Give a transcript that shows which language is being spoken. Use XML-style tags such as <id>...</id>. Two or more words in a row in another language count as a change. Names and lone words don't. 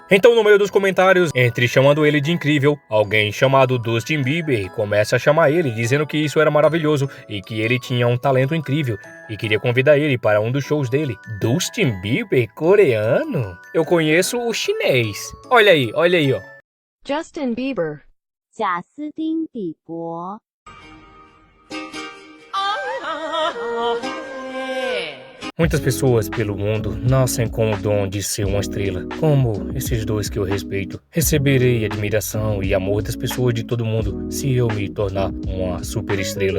<pt>Então no meio dos comentários, entre chamando ele de incrível, alguém chamado Dustin Bieber começa a chamar ele, dizendo que isso era maravilhoso e que ele tinha um talento incrível e queria convidar ele para um dos shows dele. Dustin Bieber coreano? Eu conheço o chinês. Olha aí, ó. Justin Bieber.</pt> <zh>贾斯汀·比伯。</zh> <pt>Muitas pessoas pelo mundo nascem com o dom de ser uma estrela, como esses dois que eu respeito. Receberei admiração e amor das pessoas de todo mundo se eu me tornar uma super estrela.</pt>